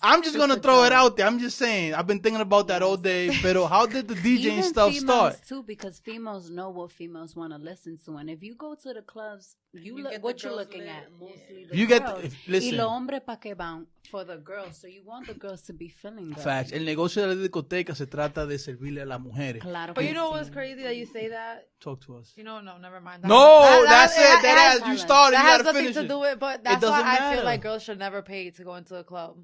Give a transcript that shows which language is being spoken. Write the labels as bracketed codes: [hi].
[en] I'm just going to throw it out there. I'm just saying. I've been thinking about that all day. But how did the DJing stuff start? Too, because females know what females want to listen to. And if you go to the clubs, what you're looking at. Mostly the girls. Listen. [es] Y los hombres pa' que van? [en] For the girls. So you want the girls to be feeling good. Facts. [es] El negocio de la discoteca se trata de servirle a las mujeres. Claro. [en] But you know what's crazy that you say that? Talk to us. You know, no, never mind. That's it. That you started. That has nothing to do with it. But that's why I feel like girls should never pay to go into a club.